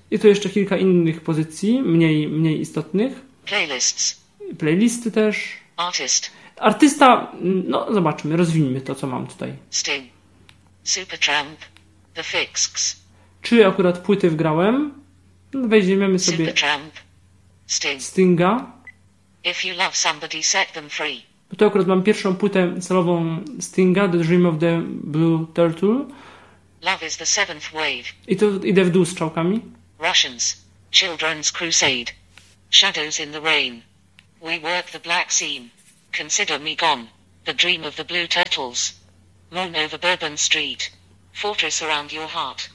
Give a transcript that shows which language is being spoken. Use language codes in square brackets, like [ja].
[pl] I tu jeszcze kilka innych pozycji, mniej istotnych. [en] Playlists. [pl] Playlisty też. [en] Artist. [pl] Artysta, no zobaczmy, rozwiniemy to, co mam tutaj. [en] Sting. Supertramp. The Fixx. [pl] Czy akurat płyty wgrałem? Weźmiemy sobie [en] Supertramp. Sting. [pl] Stinga. [en] If you love somebody, set them free. [pl] Bo tu akurat mam pierwszą płytę solową Stinga, The Dream of the Blue Turtle. [en] Love is the seventh wave. [pl] I to idę w dół z czołkami. [en] Russians, Children's Crusade, Shadows in the Rain. We work the black scene. Consider me gone. The Dream of the Blue Turtles. Moon over Bourbon Street. Fortress around your heart.